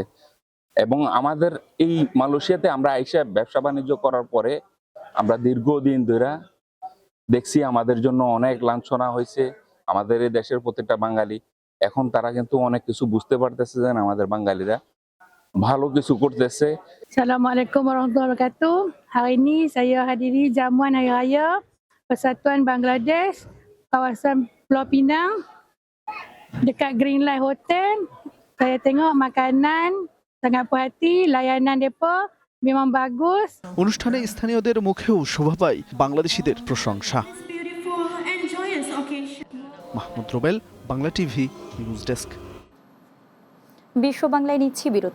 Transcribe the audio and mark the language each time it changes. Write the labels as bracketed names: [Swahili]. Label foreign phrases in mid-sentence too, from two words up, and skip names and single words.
[Bangla] এবং আমাদের এই মালয়েশিয়াতে আমরা আইসা ব্যবসা বাণিজ্য করার পরে আমরা দীর্ঘদিন ধরে দেখছি আমাদের জন্য অনেক লাঞ্ছনা হয়েছে আমাদের এই দেশের প্রত্যেকটা বাঙালি। এখন তারা কিন্তু অনেক কিছু বুঝতে পারতেছে যে আমাদের বাঙালিরা ভালো কিছু করতেছে। [Arabic] السلام عليكم ورحمة الله وبركاته. [Malay] Hari ini saya hadiri jamuan Hari Raya Persatuan Bangladesh kawasan Pulau Pinang dekat Greenlight Hotel. Saya tengok makanan sangat puas hati, layanan depa memang bagus. [Bangla] অনুষ্ঠানে স্থানীয়দের মুখেও শোভা পায় বাংলাদেশিদের প্রশংসা। মাহমুদ রুবেল, বাংলা টিভি, নিউজ ডেস্ক। বিশ্ব বাংলায় নিচ্ছি বিরতি।